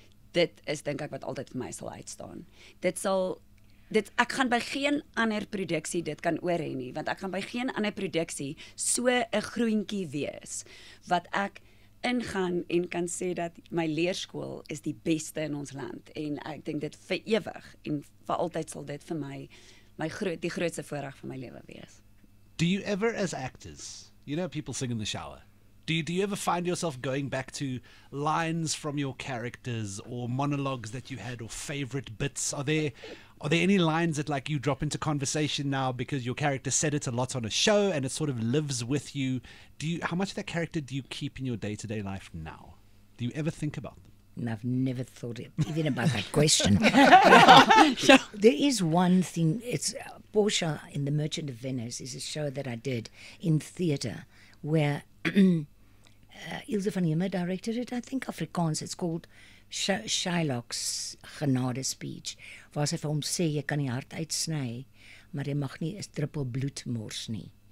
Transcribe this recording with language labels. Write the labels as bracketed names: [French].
[Afrikaans] Dit is dink ek wat altyd vir my sal uitstaan. Ek gaan by geen ander produksie dit kan oor hê nie, want ek gaan by geen ander produksie so 'n groentjie wees wat ek ingaan en kan sê dat my leerskool is die beste in ons land en ek dink dit vir ewig en vir altyd sal dit vir my die grootste voorreg van my lewe wees. [English] Do you ever, as actors, people sing in the shower, do you ever find yourself going back to lines from your characters or monologues that you had or favorite bits? Are there any lines that like you drop into conversation now because your character said it a lot on a show and it sort of lives with you? How much of that character do you keep in your day-to-day life now? Do you ever think about them? And I've never thought even about that question. There is one thing, it's Portia in The Merchant of Venice is a show that I did in theatre where Ilse van Hemer directed it, I think Afrikaans. It's called Shylock's genade speech, [Afrikaans] waar sy vir hom sê jy kan die hart uitsny, maar jy mag nie 'n druppel bloed mors nie.